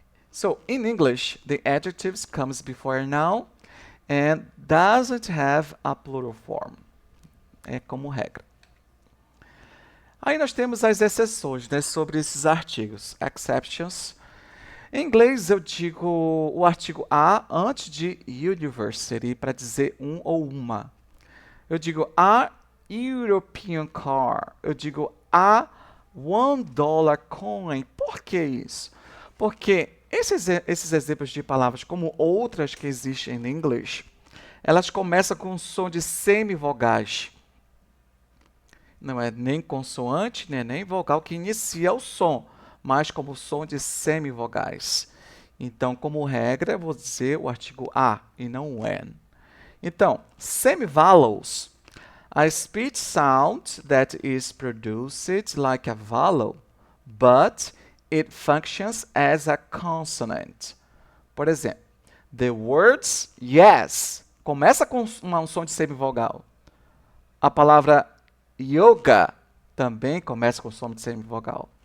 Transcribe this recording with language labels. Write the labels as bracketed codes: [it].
[en] So, in English, the adjectives comes before a noun and doesn't have a plural form. [pt] É como regra. Aí nós temos as exceções, né, sobre esses artigos, exceptions. Em inglês eu digo o artigo a antes de university para dizer um ou uma. Eu digo [en] a European car. [pt] Eu digo [en] a $1 coin. [pt] Por que isso? Porque esses exemplos de palavras, como outras que existem em inglês, elas começam com um som de semivogais. Não é nem consoante, né, nem vogal que inicia o som, mas como som de semivogais. Então, como regra, eu vou dizer o artigo a e não o an. Então, semivowels. [en] A speech sound that is produced like a vowel, but it functions as a consonant. [pt] Por exemplo, [en] the words yes [pt] começa com um som de semivogal. A palavra yoga também começa com som de semivogal.